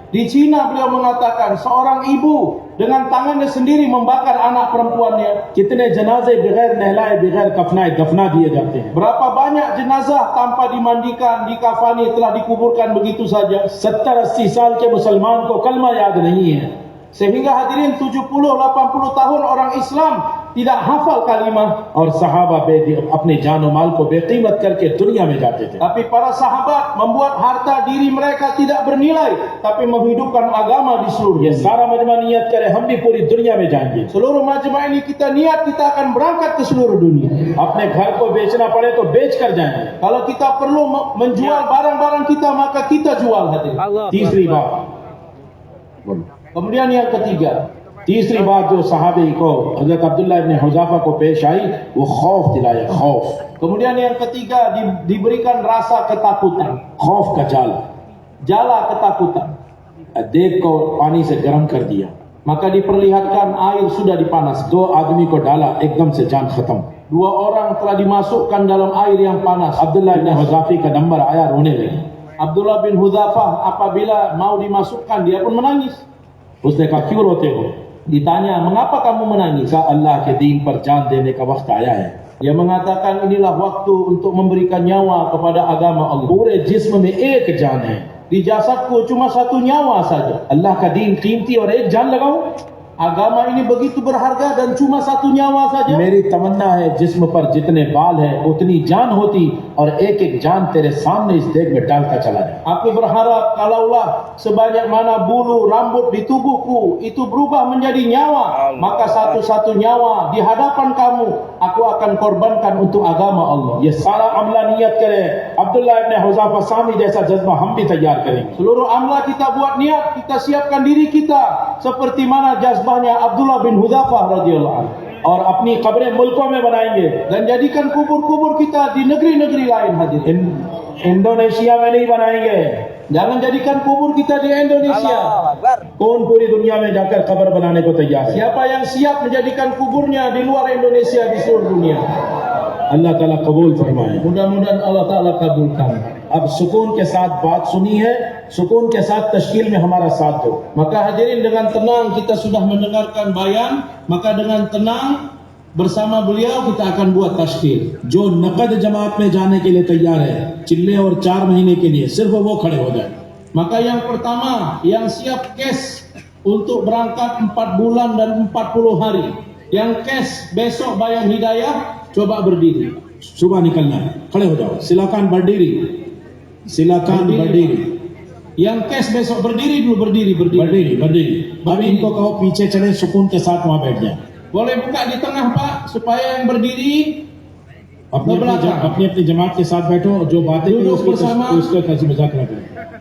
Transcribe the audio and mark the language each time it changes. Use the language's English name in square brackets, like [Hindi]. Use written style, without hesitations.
[Indonesian] Di Cina beliau mengatakan seorang ibu dengan tangannya sendiri membakar anak perempuannya. [Hindi] कितने जनाजे बगैर नहलाए बगैर कफनाए दफना दिए जाते हैं. [Indonesian] Berapa banyak jenazah tanpa dimandikan, dikafani telah dikuburkan begitu saja. [Hindi] 70-80 साल के मुसलमान को कलमा याद नहीं है. [Indonesian] Sehingga hadirin 70-80 tahun orang Islam tidak hafal kalimah. [Hindi] और सहाबा अपने जान और माल को बेकीमत करके दुनिया में जाते थे. [Indonesian] Tapi para sahabat membuat harta diri mereka tidak bernilai, tapi menghidupkan agama di seluruh [Hindi] ये [Indonesian] dunia. [Hindi] सारा मजमा नियत करे हम भी पूरी दुनिया में जाएंगे. [Indonesian] Seluruh majma ini kita niat kita akan berangkat ke seluruh dunia. [Hindi] अपने घर को बेचना पड़े तो बेच कर जाएंगे. [Indonesian] Kalau kita perlu menjual barang-barang kita, maka kita jual hadirin. [Hindi] तीसरी बात, [Indonesian] Kemudian yang ketiga, [Hindi] तीसरी बात जो सहाबी को हजरत अब्दुल्ला इब्न हुज़ाफा को पेश आई वो खौफ दिलाया. खौफ [Indonesian] kemudian yang ketiga diberikan rasa ketakutan, [Hindi] खौफ का जाल [Indonesian] jala ketakutan. [Hindi] देख को पानी से गर्म कर दिया. [Indonesian] Maka diperlihatkan air sudah dipanas. [Hindi] 2 आदमी को डाला एकदम से जान खत्म. [Indonesian] 2 orang telah dimasukkan dalam air yang panas. [Hindi] Abdullah इब्न हुज़ाफी का नंबर आया, रोने लगे. [Indonesian] Abdullah bin Hudzafah apabila mau dimasukkan dia pun menangis. [Hindi] उसने कहा क्यों रोते हो? [Indonesian] Ditanya, mengapa kamu menangis? [Hindi] कहा अल्लाह के दीन पर जान देने का वक्त आया है. [Indonesian] Dia mengatakan inilah waktu untuk memberikan nyawa kepada agama Allah. [Hindi] पूरे जिस्म में एक जान है. [Indonesian] Di jasadku cuma 1 nyawa saja. [Hindi] अल्लाह का दीन कीमती और एक जान लगाऊं. [Indonesian] Agama ini begitu berharga dan cuma 1 nyawa saja. [Hindi] मेरी तमन्ना है जिस्म पर जितने बाल है उतनी जान होती और एक एक जान तेरे सामने इस देग में डालता चला जाए. [Indonesian] Aku berharap kalaulah sebanyak mana bulu rambut di tubuhku itu berubah menjadi nyawa, maka satu-satu nyawa di hadapan kamu aku akan korbankan untuk agama Allah. [Hindi] ये सारा अमला नियत करे अब्दुल्ला इब्न हुज़ाफा सामी जैसा जज्बा हम भी तैयार करेंगे. [Indonesian] Seluruh amla kita buat niat, kita siapkan diri kita seperti mana jazbahnya Abdullah bin Hudzafah radhiyallahu anhu. [Hindi] और अपनी कब्रें मुल्कों में बनाएंगे. [Indonesian] Dan jadikan kubur-kubur kita di negeri-negeri lain hadirin. [Hindi] Indonesia में नहीं बनाएंगे. [Indonesian] Jangan jadikan kubur kita di Indonesia. [Hindi] कौन पूरी दुनिया में जाकर कब्र बनाने को तैयार है? [Indonesian] Siapa yang siap menjadikan kuburnya di luar Indonesia, di seluruh dunia? [Hindi] अल्लाह ताला कबूल फरमाए. [Indonesian] Mudah-mudahan Allah Ta'ala kabulkan. [Hindi] अब सुकून के साथ बात सुनी है, सुकून के साथ तश्कील में हमारा साथ दो. [Indonesian] Maka hadirin dengan tenang kita sudah mendengarkan bayan, maka dengan tenang bersama beliau kita akan buat tashkil. [Hindi] जो नकद जमात में जाने के लिए तैयार है चिल्ले और 4 महीने के लिए सिर्फ वो खड़े हो जाए. [Indonesian] Maka yang pertama yang siap cash untuk berangkat 4 bulan dan 40 hari, yang cash besok bayan hidayah, coba berdiri. [Hindi] सुबह निकलना है, खड़े हो जाओ. [Indonesian] सिलाकान बर्डीरी, सिलाकान बर्डीरी, Yang cash besok berdiri dulu, berdiri. बर्डीरी, बर्डीरी. [Hindi] अभी इनको कहो पीछे चले सुकून के साथ वहां बैठ जाए. [Indonesian] Boleh buka di tengah Pak, supaya yang berdiri [Hindi] अपनी अपनी जमात के साथ बैठो. जो बातें की उसका कैसे मुज़ाकरा करें.